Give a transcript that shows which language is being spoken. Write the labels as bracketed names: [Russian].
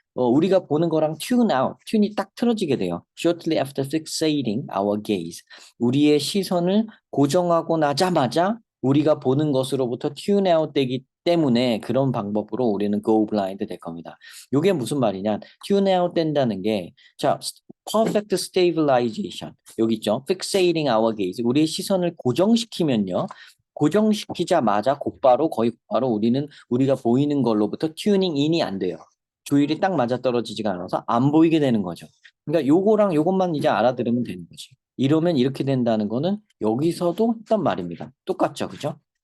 [Korean] 우리가 보는 거랑 튜닝이 딱 틀어지게 돼요. [English] Shortly after fixating our gaze. [Korean] 우리의 시선을 고정하고 나자마자 우리가 보는 것으로부터 [English] tune out [Korean] 되기 때문에 그런 방법으로 우리는 [English] go blind [Korean] 될 겁니다. 이게 무슨 말이냐? tune out 된다는 게, 자, perfect stabilization. 여기 있죠? [English] fixating our gaze. [Korean] 우리의 시선을 고정시키면요. 고정시키자마자 거의 곧바로 우리는 우리가 보이는 걸로부터 튜닝 인이 안 돼요. 조율이 딱 맞아떨어지지가 않아서 안 보이게 되는 거죠. 그러니까 요거랑 요것만 이제 알아들으면 되는 거지. 이러면 이렇게 된다는 거는 여기서도 했던 말입니다. 똑같죠, 그죠?